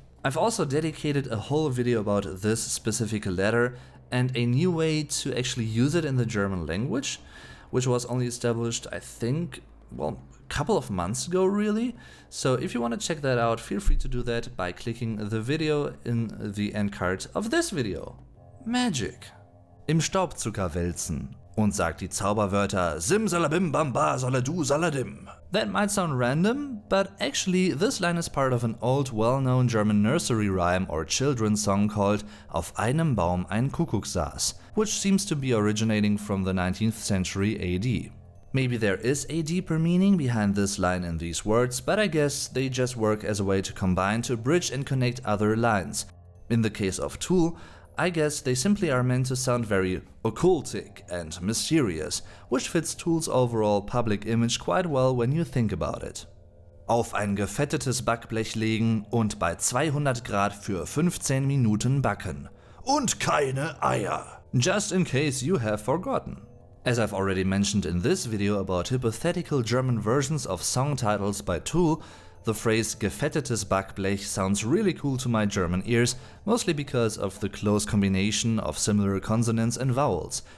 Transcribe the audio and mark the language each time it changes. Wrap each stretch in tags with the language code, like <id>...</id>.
<en>I've also dedicated a whole video about this specific letter and a new way to actually use it in the German language, which was only established, I think, well, a couple of months ago really. So if you want to check that out, feel free to do that by clicking the video in the end card of this video. Magic.</en> <de>Im Staubzucker wälzen und sagt die Zauberwörter Simsalabim Bamba Saladu Saladim.</de> <en>That might sound random, but actually this line is part of an old well-known German nursery rhyme or children's song called Auf einem Baum ein Kuckuck saß, which seems to be originating from the 19th century AD. Maybe there is a deeper meaning behind this line in these words, but I guess they just work as a way to combine to bridge and connect other lines. In the case of Tool, I guess they simply are meant to sound very occultic and mysterious, which fits Tool's overall public image quite well when you think about it.</en> <de>Auf ein gefettetes Backblech legen und bei 200 Grad für 15 Minuten backen. Und keine Eier.</de> <en>Just in case you have forgotten. As I've already mentioned in this video about hypothetical German versions of song titles by Tool, the phrase</en> <de>gefettetes Backblech</de> <en>sounds really cool to my German ears, mostly because of the close combination of similar consonants and vowels.</en>